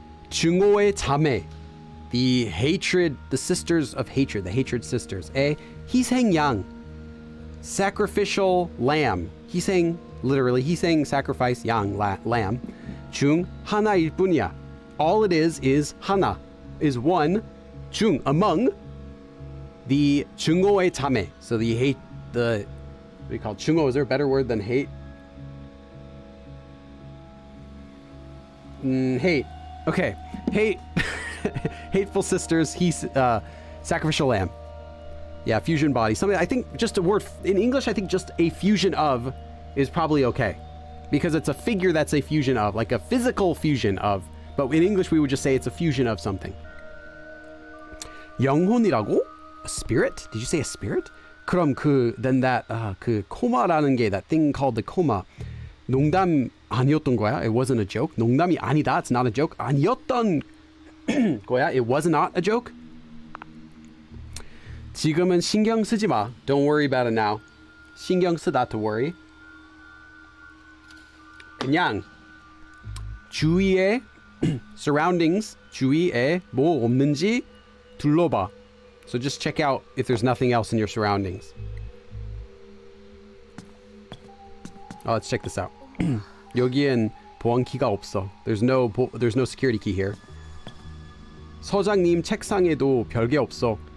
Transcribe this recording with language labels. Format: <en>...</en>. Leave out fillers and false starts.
<ko>증오의 자매,</ko> <en>the hatred, the sisters of hatred, the hatred sisters. 희생양, sacrificial lamb. 희생, literally, 희생, sacrifice, 양, lamb.</en> <ko>중 하나일 뿐이야.</ko> <en>All it is 하나, is one.</en> <ko>중,</ko> <en>among the</en> <ko>증오의 자매.</ko> <en>So the hate, what do you call it? 증오, is there a better word than hate? Hate. Okay. Hate. Hateful sisters. He's sacrificial lamb. Yeah, fusion body. Something, I think just a word in English, I think just a fusion of is probably okay. Because it's a figure that's a fusion of, like a physical fusion of. But in English, we would just say it's a fusion of something.</en> <ko>영혼이라고?</ko> <en>A spirit? Did you say a spirit? 그럼 then that,</en> <ko>코마라는 게,</ko> <en>that thing called the coma,</en> <ko>농담 아니었던 거야?</ko> <en>It wasn't a joke?</en> <ko>농담이 아니다,</ko> <en>it's not a joke.</en> <ko>아니었던 거야?</ko> <en>It was not a joke?</en> <ko>지금은 신경 쓰지 마.</ko> <en>Don't worry about it now. 신경 쓰다, to worry.</en> <ko>그냥 주위에 surroundings, 주위에 뭐 없는지 둘러봐.</ko> <en>So just check out if there's nothing else in your surroundings. Let's check this out.</en> <ko>여기엔 보안키가 없어.</ko> <en>There's no security key here.</en> <ko>서장님 책상에도 별게 없어.</ko>